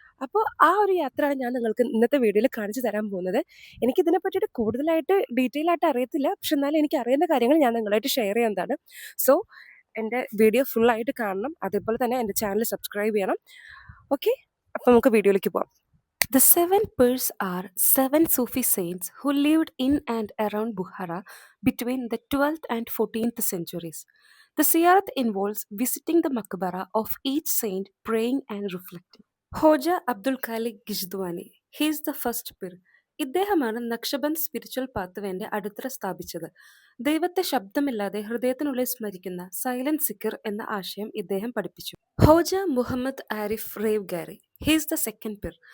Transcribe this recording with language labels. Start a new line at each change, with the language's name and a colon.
Malayalam: അപ്പോൾ ആ ഒരു യാത്രയാണ് ഞാൻ നിങ്ങൾക്ക് ഇന്നത്തെ വീഡിയോയിൽ കാണിച്ചു തരാൻ പോകുന്നത്. എനിക്കിതിനെ പറ്റിയിട്ട് കൂടുതലായിട്ട് ഡീറ്റെയിൽ ആയിട്ട് അറിയത്തില്ല. പക്ഷെ എന്നാലും എനിക്ക് അറിയുന്ന കാര്യങ്ങൾ ഞാൻ നിങ്ങളായിട്ട് ഷെയർ ചെയ്യുന്നതാണ്. സോ എൻ്റെ വീഡിയോ ഫുള്ളായിട്ട് കാണണം. അതേപോലെ തന്നെ എൻ്റെ ചാനൽ സബ്സ്ക്രൈബ് ചെയ്യണം. ഓക്കെ, അപ്പോൾ നമുക്ക് വീഡിയോയിലേക്ക് പോകാം.
English: The seven Pirs are seven Sufi saints who lived in and around Bukhara between the 12th and 14th centuries. The Ziyarat involves visiting the Maqbara of each saint, praying and reflecting. Khoja Abdul Khaliq Gijduvani, he's the first Pir.
Malayalam: ഇദ്ദേഹമാണ് നക്ഷബന്ദ് spiritual പാത്വേന്റെ അടിത്തറ സ്ഥാപിച്ചത്. ദൈവത്തെ ശബ്ദമില്ലാതെ ഹൃദയത്തിനുള്ളിൽ സ്മരിക്കുന്ന silent സിക്കർ എന്ന ആശയം ഇദ്ദേഹം പഠിപ്പിച്ചു.
English: Khoja Muhammad Arif Revgari, he's the second Pir.